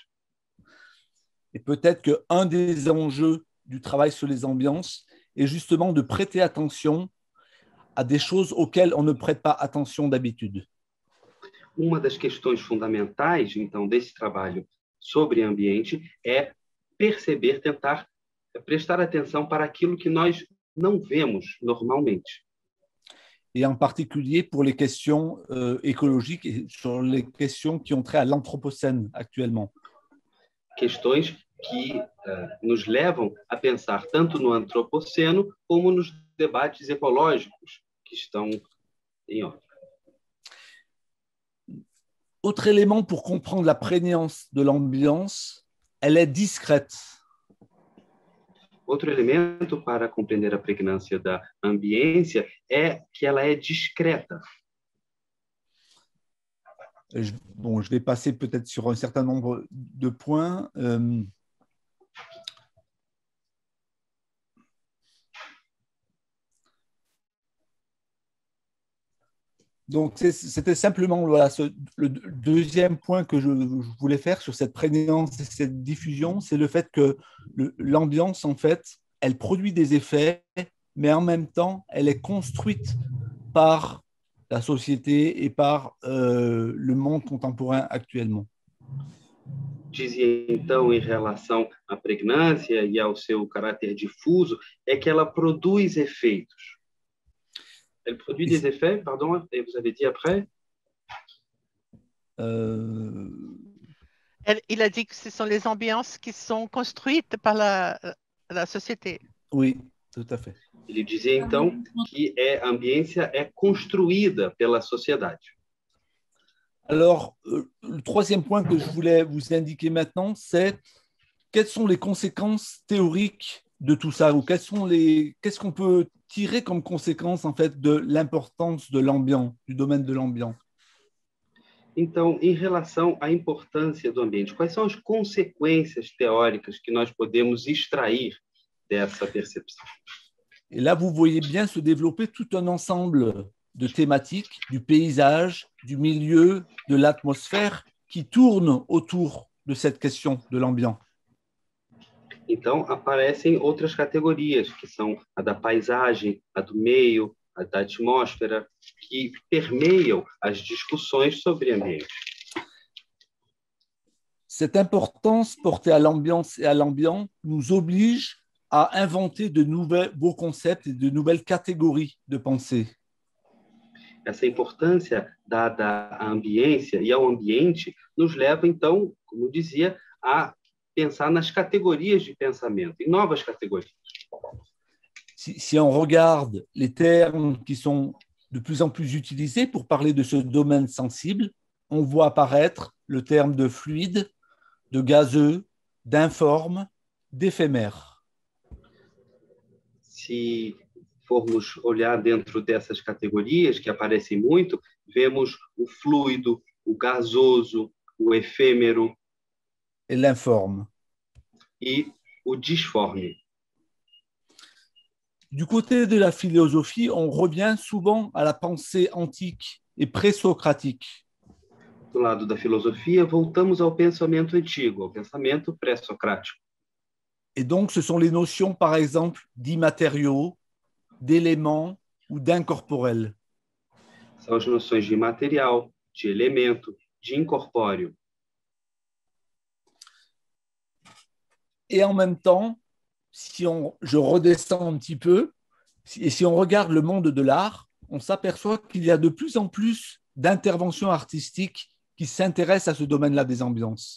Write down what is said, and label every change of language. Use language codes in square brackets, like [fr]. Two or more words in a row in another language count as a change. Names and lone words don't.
[fr] Et peut-être qu'un des enjeux du travail sur les ambiances est justement de prêter attention à des choses auxquelles on ne prête pas attention d'habitude. [pt] Uma das questões fundamentais, então, desse trabalho sobre ambiente é perceber, tentar prestar atenção para aquilo que nós não vemos normalmente. [fr] Et en particulier pour les questions écologiques et sur les questions qui ont trait à l'anthropocène actuellement. [pt] Questões que nos levam a pensar tanto no antropoceno como nos debates ecológicos que estão em ordem. [fr] Autre élément pour comprendre la prégnance de l'ambiance, elle est discrète. [pt] Outro elemento para compreender a pregnância da ambiência é que ela é discreta. [fr] Bon, je vais passer peut-être sur un certain nombre de points. Donc, c'était simplement voilà, le deuxième point que je voulais faire sur cette prégnance et cette diffusion, c'est le fait que l'ambiance, en fait, elle produit des effets, mais en même temps, elle est construite par la société et par le monde contemporain actuellement. [pt] Dizia, então, em relação à pregnância e ao seu caráter difuso, é que ela produz efeitos. [fr] Elle produit des effets, pardon, et vous avez dit après Il a dit que ce sont les ambiances qui sont construites par la société. Oui, tout à fait. [pt] Ele dizia, então, que a ambiência é construída pela sociedade. [fr] Alors, le troisième point que je voulais vous indiquer maintenant, c'est quelles sont les conséquences théoriques de tout ça, ou qu'est-ce qu'on peut tirer comme conséquence en fait de l'importance de l'ambiance, du domaine de l'ambiance. [pt] Então, em relação à importância do ambiente, quais são as consequências teóricas que nós podemos extrair dessa percepção? [fr] Et là, vous voyez bien se développer tout un ensemble de thématiques du paysage, du milieu, de l'atmosphère qui tournent autour de cette question de l'ambiance. [pt] Então, aparecem outras categorias, que são a da paisagem, a do meio, a da atmosfera, que permeiam as discussões sobre ambiente. [fr] Cette importance portée à l'ambiance et à l'ambiant nous oblige à inventer de nouveaux concepts et de nouvelles catégories de pensée. [pt] Essa importância dada à ambiência e ao ambiente nos leva, então, como eu dizia, a pensar nas categorias de pensamento, em novas categorias. [fr] Si on regarde les termes qui sont de plus en plus utilisés pour parler de ce domaine sensible, on voit apparaître le terme de fluide, de gazeux, d'informe, d'éphémère. [pt] Se formos olhar dentro dessas categorias que aparecem muito, vemos o fluido, o gasoso, o efêmero [fr] et l'informe. [pt] E o disforme. [fr] Du côté de la philosophie, on revient souvent à la pensée antique et pré-socratique. [pt] Do lado da filosofia, voltamos ao pensamento antigo, ao pensamento pré-socrático. [fr] Et donc, ce sont les notions, par exemple, d'immatériaux, d'éléments ou d'incorporels. [pt] São as noções de material, de elemento, de incorpóreo. [fr] Et en même temps, je redescends un petit peu, et si on regarde le monde de l'art, on s'aperçoit qu'il y a de plus en plus d'interventions artistiques qui s'intéressent à ce domaine-là des ambiances.